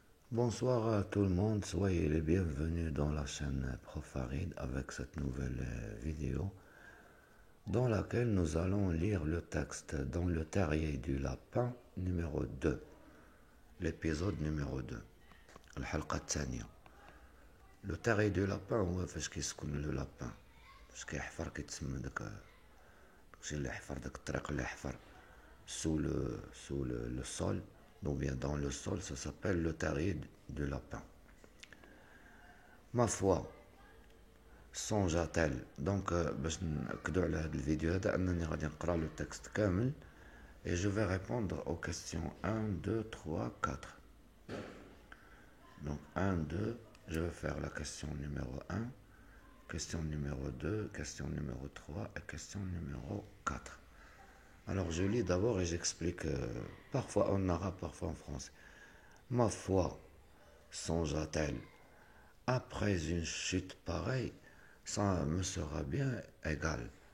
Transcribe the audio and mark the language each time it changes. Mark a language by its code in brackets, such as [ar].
[fr] Bonsoir à tout le monde, soyez les bienvenus dans la chaîne Profarid avec cette nouvelle vidéo dans laquelle nous allons lire le texte dans le terrier du lapin numéro 2, l'épisode numéro 2, [ar] الحلقة الثانية. [fr] Le terrier du lapin [ar] هو فاش كيسكن le lapin فاش كيحفر كيتسمى داكشي اللي حفر داك الطريق اللي حفر [fr] sous le sol. Donc bien dans le sol, ça s'appelle le terrier du lapin. Ma foi, songe-t-elle. [ar] Donc باش نأكدوا على هذا الفيديو هذا أنني غادي نقرأ [fr] le texte [ar] كامل [fr] et je vais répondre aux questions 1, 2, 3, 4. Donc 1, 2, je vais faire la question numéro 1, question numéro 2, question numéro 3 et question numéro 4. Alors je lis d'abord et j'explique parfois en arabe, parfois en français. Ma foi, songea-t-elle, après une chute pareille, ça me sera bien égal.